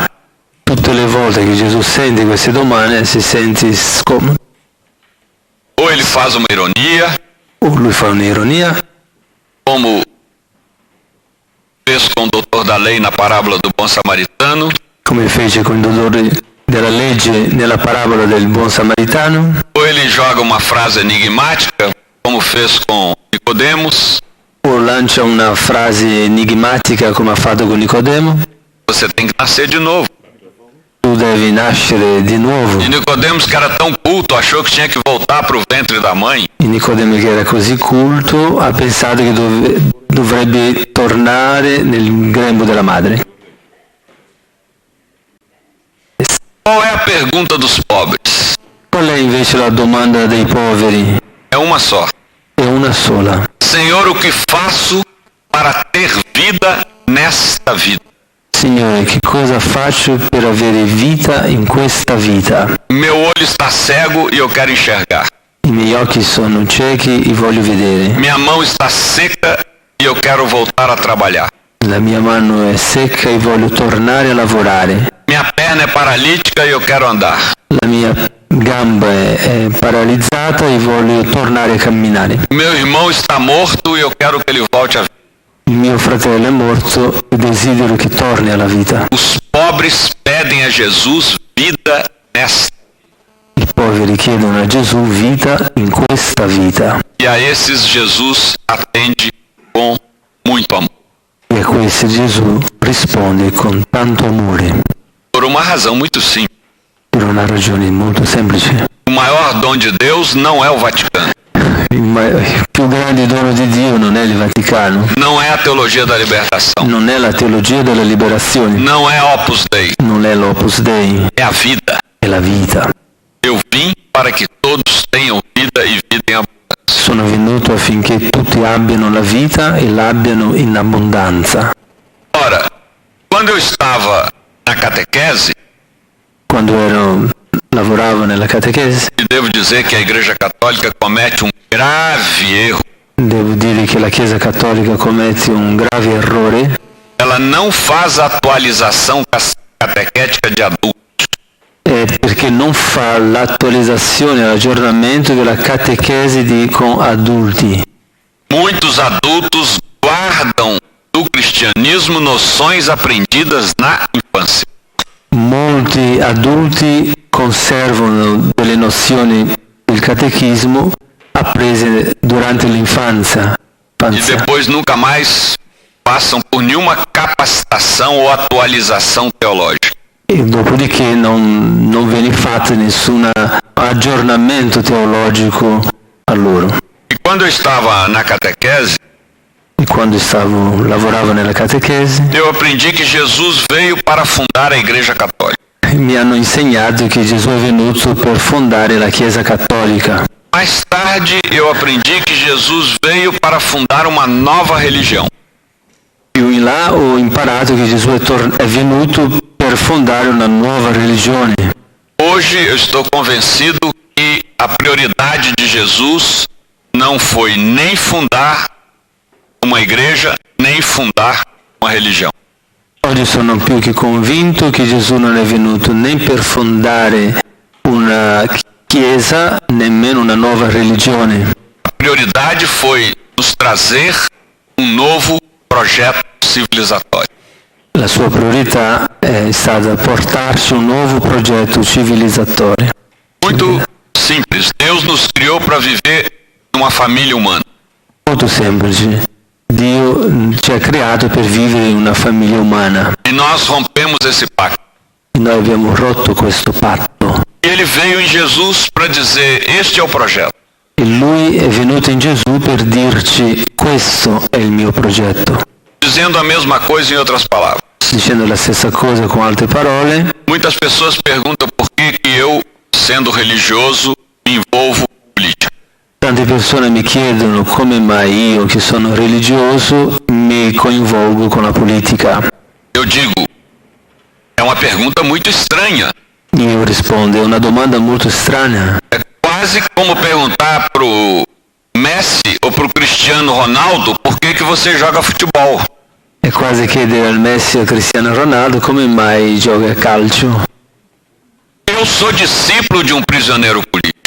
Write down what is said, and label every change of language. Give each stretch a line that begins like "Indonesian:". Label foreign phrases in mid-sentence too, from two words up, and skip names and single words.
Italian: Tutte le volte che Gesù sente queste domande si sente scomodo.
Portuguese: Ou ele faz uma ironia,
Italian: O lui fa un'ironia,
Portuguese: como fez com o doutor da lei na parábola do bom samaritano,
Italian: come fece con il dottore della legge nella parabola del buon samaritano,
Portuguese: ou ele joga uma frase enigmática, como fez com Nicodemos.
Italian: o lancia una frase enigmatica come ha fatto con Nicodemo.
Portuguese: Você tem que nascer de novo.
Italian: Tu devi nascere di nuovo.
Portuguese: E Nicodemos, que era tão culto, achou que tinha que voltar para o ventre da mãe.
Italian: E Nicodemo, che era così culto, ha pensato che dovrebbe tornare nel grembo della madre.
Portuguese: Qual é a pergunta dos pobres?
Italian: Qual è invece la domanda dei poveri?
Portuguese: É uma só.
Italian: È una sola.
Portuguese: Senhor, o que faço para ter vida nesta vida?
Italian: Signore, che cosa faccio per avere vita in questa vita?
Portuguese: Meu olho está cego e eu quero enxergar.
Italian: I miei occhi sono ciechi e voglio vedere.
Portuguese: Minha mão está seca e eu quero voltar a trabalhar.
Italian: La mia mano è secca e voglio tornare a lavorare.
Portuguese: Minha perna é paralítica e eu quero andar.
Italian: La mia gamba è paralizzata e voglio tornare a camminare.
Portuguese: Meu irmão está morto e eu quero que ele volte a vida.
Italian: Il mio fratello è morto e desidero che torni alla vita.
Portuguese: Os pobres pedem a Jesus vida nesta.
Italian: I poveri chiedono a Gesù vita in questa vita.
Portuguese: E a esses Jesus atende com muito amor.
Italian: E a questi Gesù risponde con tanto amore,
Portuguese: Por uma razão muito simples.
Italian: per una ragione molto semplice.
Portuguese: O maior dom de Deus não é o Vaticano.
Italian: Il più grande dono di Dio non è il Vaticano,
Portuguese: Não é a teologia da libertação.
Italian: non è la teologia della liberazione,
Portuguese: Não é Opus Dei.
Italian: non è l'Opus Dei,
Portuguese: É a vida.
Italian: è la vita.
Portuguese: Eu vim para que todos tenham vida e vida em abundância.
Italian: Sono venuto affinché tutti abbiano la vita e l'abbiano in abbondanza.
Portuguese: Ora, quando eu estava na catequese,
Italian: Quando lavoravo nella catechesi,
Portuguese: e devo dizer que a Igreja Católica comete um grave erro,
Italian: devo dire che la Chiesa Cattolica commette un grave errore.
Portuguese: ela não faz atualização catequética de adultos.
Italian: Perché non fa l'attualizzazione e l'aggiornamento della catechesi con adulti.
Portuguese: Muitos adultos guardam do cristianismo noções aprendidas na infância.
Italian: Molti adulti conservano delle nozioni del catechismo apprese durante l'infanzia.
Portuguese: E depois nunca mais passam por nenhuma capacitação ou atualização teológica.
Italian: E dopodiché non viene fatto nessun aggiornamento teologico a loro.
Portuguese: E quando eu estava na catequese,
Italian: E quando lavoravo nella catechesi,
Portuguese: eu aprendi que Jesus veio para fundar a Igreja Católica.
Italian: mi hanno insegnato che Gesù è venuto per fondare la Chiesa Cattolica.
Portuguese: Mais tarde, eu aprendi que Jesus veio para fundar uma nova religião.
Italian: Più in là ho imparato che Gesù è venuto per fondare una nuova religione.
Portuguese: Hoje eu estou convencido que a prioridade de Jesus não foi nem fundar uma igreja, nem fundar uma religião.
Italian: Oggi sono più che convinto che Gesù non è venuto né per fondare una chiesa, nemmeno una nuova religione.
Portuguese: A prioridade foi nos trazer um novo projeto civilizatório.
Italian: La sua priorità è stata portarci un nuovo progetto civilizzatorio.
Portuguese: Muito simples. Deus nos criou para viver numa família humana.
Italian: Molto semplice. Dio ci ha creato per vivere in una famiglia umana.
Portuguese: E nós rompemos esse pacto.
Italian: E noi abbiamo rotto questo patto.
Portuguese: E ele veio em Jesus para dizer, este é o projeto.
Italian: E lui è venuto in Gesù per dirci questo è il mio progetto.
Portuguese: Dizendo a mesma coisa em outras palavras.
Italian: Dicendo la stessa cosa con altre parole,
Portuguese: Muitas pessoas perguntam por que eu, sendo religioso, me envolvo em política.
Italian: tante persone mi chiedono come mai io, che sono religioso, mi coinvolgo con la politica.
Portuguese: Eu digo, é uma pergunta muito estranha.
Italian: Io rispondo, è una domanda molto strana.
Portuguese: É quase como perguntar pro Messi ou pro Cristiano Ronaldo por que você joga futebol.
Italian: È quasi chiedere al Messi e a Cristiano Ronaldo come mai gioca a calcio.
Portuguese: Eu sou discípulo de um prisioneiro político.